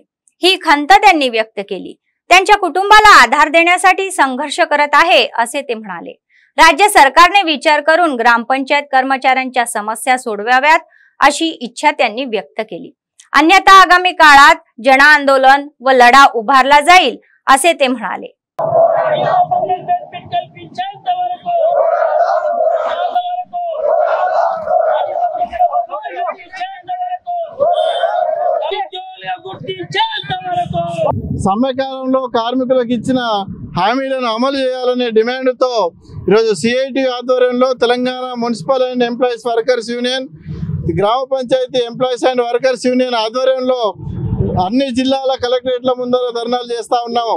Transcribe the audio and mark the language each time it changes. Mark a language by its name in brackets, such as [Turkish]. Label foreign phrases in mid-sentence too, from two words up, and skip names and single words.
[Marathi] ही खंत त्यांनी व्यक्त केली. त्यांच्या कुटुंबाला आधार देण्यासाठी संघर्ष करत आहे असे ते म्हणाले. राज्य सरकारने विचार करून ग्रामपंचायत कर्मचाऱ्यांच्या समस्या सोडवाव्यात अशी इच्छा त्यांनी व्यक्त केली. अन्यथा आगामी काळात जन आंदोलन व लढा उभारला जाईल असे ते म्हणाले. [Telugu] సమ్మె కాలంలో కార్మికులకు ఇచ్చిన హామీలను అమలు చేయాలనే డిమాండ్తో ఈరోజు సిఐటి ఆధ్వర్యంలో తెలంగాణ మున్సిపల్ అండ్ ఎంప్లాయీస్ వర్కర్స్ యూనియన్, గ్రామ పంచాయతీ ఎంప్లాయీస్ అండ్ వర్కర్స్ యూనియన్ ఆధ్వర్యంలో అన్ని జిల్లాల కలెక్టరేట్ల ముందర ధర్నాలు చేస్తూ ఉన్నాము.